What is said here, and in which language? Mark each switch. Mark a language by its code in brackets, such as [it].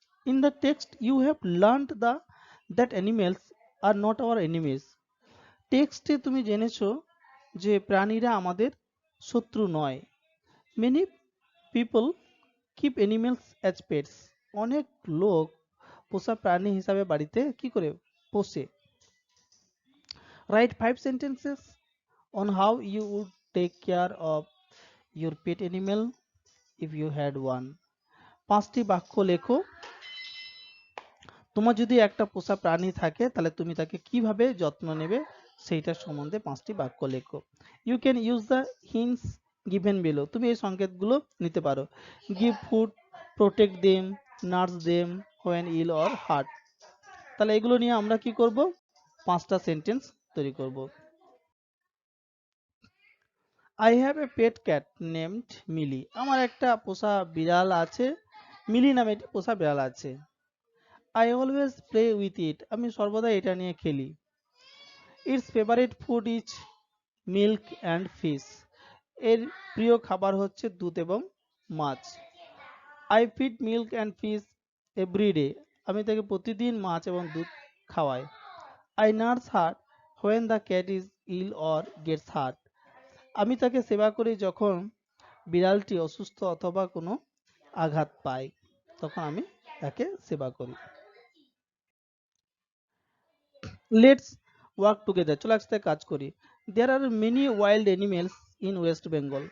[en] In the text you have learned that animals are not our enemies. [bn] টেক্সটে তুমি জেনেছো যে প্রাণীরা আমাদের শত্রু নয়। [en] Many people keep animals as pets. [bn] অনেক লোক পোষা প্রাণী হিসাবে বাড়িতে কি করে পোষে। [en] Write 5 sentences on how you would take care of your pet animal if you had one. [bn] 5টি বাক্য লেখো, তোমার যদি একটা পোষা প্রাণী থাকে তাহলে তুমি তাকে কিভাবে যত্ন নেবে সেইটার সম্বন্ধে 5টি বাক্য লেখো। [en] You can use the hints given below. [bn] তুমি এই সংকেতগুলো নিতে পারো। [en] Give food, protect them, nurse them when ill or hurt. [bn] তাহলে এগুলো নিয়ে আমরা কি করব, 5টা সেন্টেন্স তৈরি করব। [en] I have a pet cat named Millie. [bn] আমার একটা পোষা বিড়াল আছে, মিলি নামে একটি পোষা বিড়াল আছে। [en] I always play with it. [bn] আমি সর্বদা এটা নিয়ে খেলি। [en] Its favorite food is milk and fish. [bn] এর প্রিয় খাবার হচ্ছে দুধ এবং মাছ। [en] I feed milk and fish every day. [bn] আমি তাকে প্রতিদিন মাছ এবং দুধ খাওয়াই। [en] I nurse her when the cat is ill or gets hurt. [bn] আমি তাকে সেবা করি যখন বিড়ালটি অসুস্থ অথবা কোনো আঘাত পায়, তখন আমি তাকে সেবা করি। [en] let's work together, [bn] চলো একসাথে কাজ করি। [en] There are many wild animals in West Bengal.